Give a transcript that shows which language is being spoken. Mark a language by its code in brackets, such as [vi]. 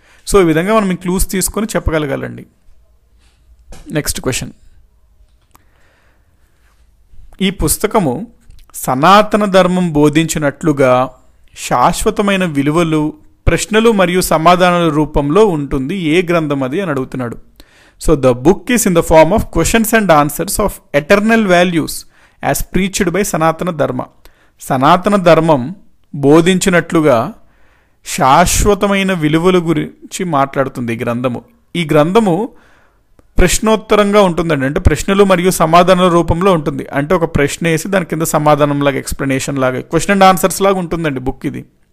[te] So ఈ విధంగా మనం ఈ క్లూస్ తీసుకొని చెప్పగలగాలండి. Next question. ఈ పుస్తకము సనాతన ధర్మం బోధించినట్లుగా శాశ్వతమైన విలువలు, ప్రశ్నలు మరియు సమాధానాల రూపంలో ఉంటుంది. ఏ గ్రంథం అది అని అడుగుతున్నాడు. [en] So the book is in the form of questions and answers of eternal values as preached by Sanatana Dharma. [te] సనాతన ధర్మం బోధించినట్లుగా శాశ్వతమైన విలువల గురించి మాట్లాడుతుంది ఈ గ్రంథము. ఈ గ్రంథము ప్రశ్నోత్తరంగా ఉంటుందండి. అంటే ప్రశ్నలు మరియు సమాధానాల రూపంలో ఉంటుంది. అంటే ఒక ప్రశ్న వేసి దాని కింద సమాధానం లాగా, ఎక్స్ప్లెనేషన్ లాగా, [en] question and answers [te] లాగా ఉంటుందండి బుక్ ఇది.